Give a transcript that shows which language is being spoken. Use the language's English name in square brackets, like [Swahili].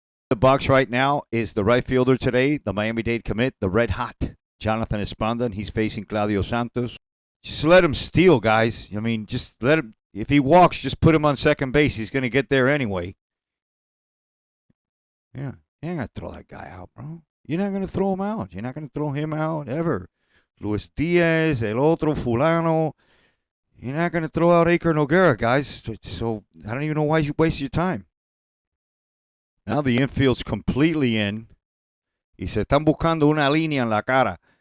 [English] The box right now is the right fielder today, the Miami-Dade commit, the red hot Jonathan Espanda, and he's facing Claudio Santos. Just let him steal, guys. I mean, just let him. If he walks, just put him on second base. He's going to get there anyway. Yeah, you ain't going to throw that guy out, bro. You're not going to throw him out. You're not going to throw him out ever. [Spanish] Luis Diaz, el otro fulano. [English] You're not going to throw out Aker Noguera, guys. So I don't even know why you waste your time. Now the infield's completely in. [Spanish] Y se están buscando una línea en la cara.